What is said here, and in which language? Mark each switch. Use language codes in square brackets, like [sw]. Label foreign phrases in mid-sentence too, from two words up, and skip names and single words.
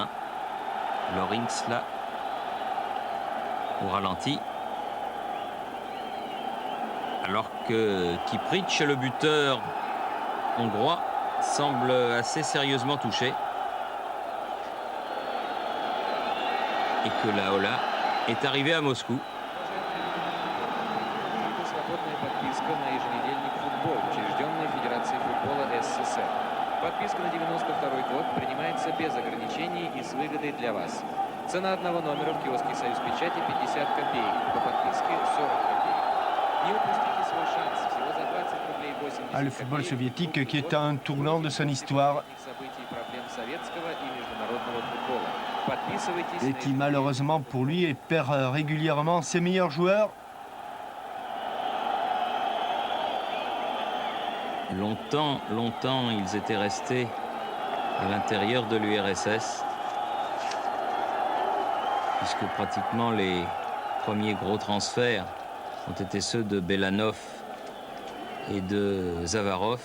[fr] Lorinx là au ralenti. Alors que Kiprich, le buteur hongrois, semble assez sérieusement touché. Et que la Ola est arrivé à Moscou. [ru] Подписка на 92-й год принимается без ограничений и с выгодой для вас. Цена одного номера в киоске «Союз Печати» 50 копеек. По подписке 40 копеек. Не упустите свой шанс. Всего за 20 рублей 80 [fr] le football soviétique qui est à un tournant de son histoire. Et qui malheureusement pour lui perd régulièrement ses meilleurs joueurs. Longtemps, ils étaient restés à l'intérieur de l'URSS, puisque pratiquement les premiers gros transferts ont été ceux de Belanov et de Zavarov.